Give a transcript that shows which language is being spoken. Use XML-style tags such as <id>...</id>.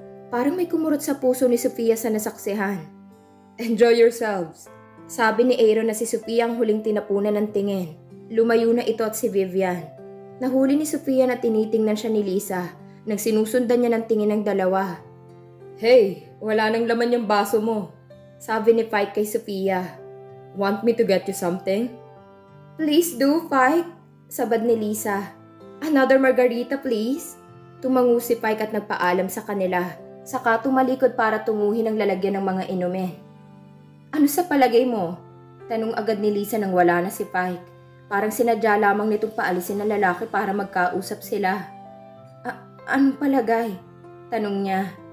<tl>Parang may kumurot sa puso ni Sophia sa nasaksihan.</tl> <en>Enjoy yourselves.</en> <tl>Sabi ni Aaron na si Sophia ang huling tinapunan ng tingin. Lumayo na ito at si Vivian. Nahuli ni Sophia na tinitingnan siya ni Lisa nang sinusundan niya ng tingin ng dalawa. Hey, wala nang laman yung baso mo. Sabi ni Pike kay Sophia.</tl> <en>Want me to get you something? Please do, Pike.</en> <tl>Sabad ni Lisa.</tl> <en>Another margarita, please.</en> <tl>Tumango si Pike at nagpaalam sa kanila. Saka tumalikod para tunguhin ang lalagyan ng mga inumin. Ano sa palagay mo? Tanong agad ni Lisa nang wala na si Pike. Parang sinadya lamang nitong paalisin ng lalaki para magkausap sila. Anong palagay? Tanong niya.</tl>